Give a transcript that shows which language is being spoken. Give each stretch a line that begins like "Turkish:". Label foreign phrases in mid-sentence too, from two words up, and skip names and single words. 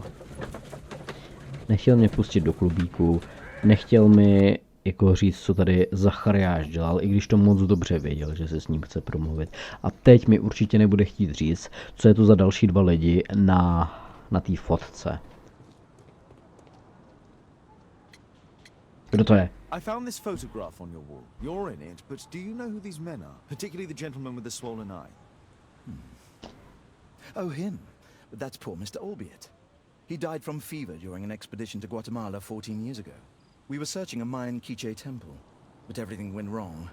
Czech: Nechtěl mě pustit do klubíku, nechtěl mi jako říct, co tady Zachariáš dělal, i když to moc dobře věděl, že se s ním chce promluvit. A teď mi určitě nebude chtít říct, co je to za další 2 lidi na té fotce. Kdo to je?
English: I found this photograph on your wall. You're in it, but do you know who these men are? Particularly the gentleman with the swollen eye. Oh, him. But that's poor Mr. Albiot. He died from fever during an expedition to Guatemala 14 years ago. We were searching a Mayan Quiche temple, but everything went wrong.